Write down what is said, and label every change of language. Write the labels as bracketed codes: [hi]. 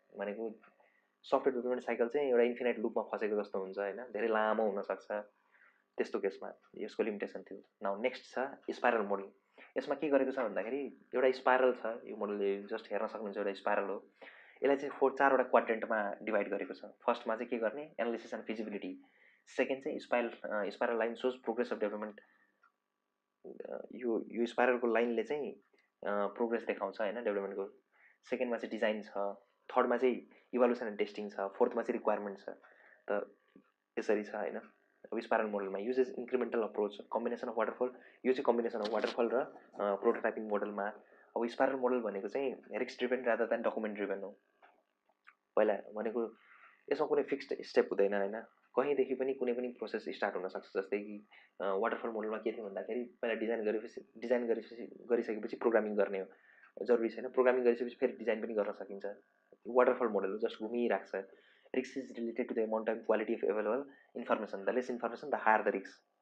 [ne] भनेको software development cycle चाहिँ एउटा इन्फिनाइट लुपमा फसेको जस्तो हुन्छ होइन, धेरै लामो हुनसक्छ। त्यस्तो केसमा यसको लिमिटेसन थियो। नाउ नेक्स्ट छ स्पाइरल मोडल। यसमा के गरेको छ भन्दाखेरि एउटा स्पाइरल छ, यो मोडलले जस्ट हेर्न सक्नुहुन्छ एउटा स्पाइरल हो। यसलाई चाहिँ 4वटा क्वाड्रेन्टमा डिभाइड गरेको छ। फर्स्टमा चाहिँ के गर्ने, एनालिसिस एन्ड फिजिबिलिटी। सेकेन्ड चाहिँ [en] Spiral line shows progress of development. [ne] यो स्पाइरलको लाइनले चाहिँ प्रोग्रेस देखाउँछ होइन डेभलपमेन्टको। सेकेन्डमा चाहिँ डिजाइन छ, थर्डमा चाहिँ इभल्युसन एन्ड टेस्टिङ छ, फोर्थमा चाहिँ रिक्वायरमेन्ट छ। त यसरी छ होइन। अब spiral मोडलमा [en] Uses incremental approach, combination of waterfall. [ne] यो चाहिँ कम्बिनेसन अफ वाटरफल र प्रोटोटाइपिङ मोडलमा। अब स्पाइरल मोडल भनेको चाहिँ [en] risk driven rather than document driven [ne] हो। पहिला भनेको यसमा कुनै फिक्स्ड स्टेप हुँदैन होइन, कहीँदेखि पनि कुनै पनि प्रोसेस स्टार्ट हुनसक्छ। जस्तै कि वाटरफल मोडलमा के थियो भन्दाखेरि पहिला डिजाइन गरिसकेपछि प्रोग्रामिङ गर्ने हो, जरुरी छैन। प्रोग्रामिङ गरिसकेपछि फेरि डिजाइन पनि गर्न सकिन्छ। वाटरफल मोडल हो, जस्ट घुमिरहेको छ। [en] Risk is related to the amount and quality of available information. The less information the higher the risk.